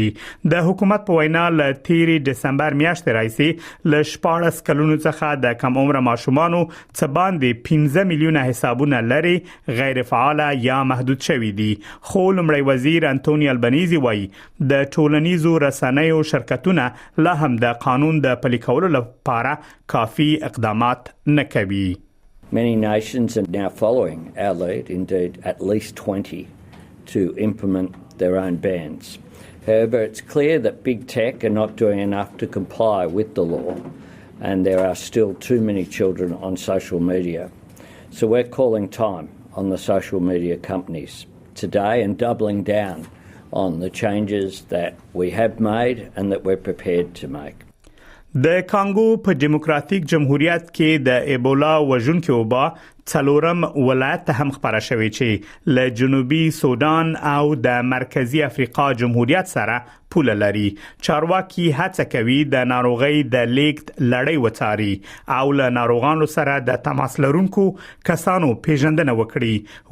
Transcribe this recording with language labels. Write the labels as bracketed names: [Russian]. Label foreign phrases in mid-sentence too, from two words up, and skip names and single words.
[Pashto] د حکومت په وینا ل 13 دسمبر میاشتې راځي ل 14 کلونو څخه د کم عمر ماشومانو څخه باندې 15 میلیونه حسابونه لري غیر فعال یا محدود شوي دي. خو لومړی وزیر انټونی البنيزي وایي د ټولنیزو رسنیو شرکتونه لا هم د قانون د پلي کولو لپاره کافي اقدامات نه کوي. [English] Many nations are now following our lead, indeed at least 20, to implement their own bans. However, it's clear that big tech are not doing enough to comply with the law, and there are still too many children on social media. So we're calling time on the social media companies today and doubling down on the changes that we have made and that we're prepared to make. [Pashto] د کانګو په دیموکراتیک جمهوریت کې د ایبولا وژونکو وبا څلورم ولایت هم خبره شوې چې له جنوبي سودان او د مرکزی افریقا جمهوریت سره پوله لري. چارواکي هڅه کوي د ناروغي د لیږد لړۍ وڅاري او له ناروغانو سره د تماس لرونکو کسانو پیژندنه وکړي.